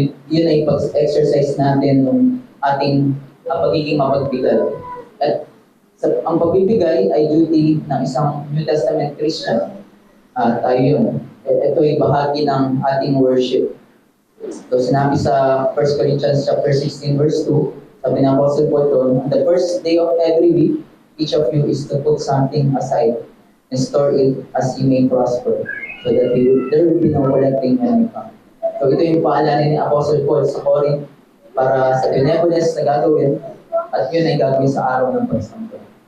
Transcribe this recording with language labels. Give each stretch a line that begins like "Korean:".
Filipino: Yun ay pag-exercise natin ng ating pagiging mapagbigay. At ang pagbibigay ay duty ng isang New Testament Christian. Tayo yun. Ito ay bahagi ng ating worship. So sinabi sa 1 Corinthians chapter 16 verse 2, sabi ng Apostle Paul doon,
English: "The first day of every week, each of you is to put something aside and store it as he may prosper, so that there will be no collecting any account."
Filipino: So ito yung paalala ni Apostle Paul sa Corinth para sa benevolence na gagawin, at yun ay gagawin sa araw ng pagsanto.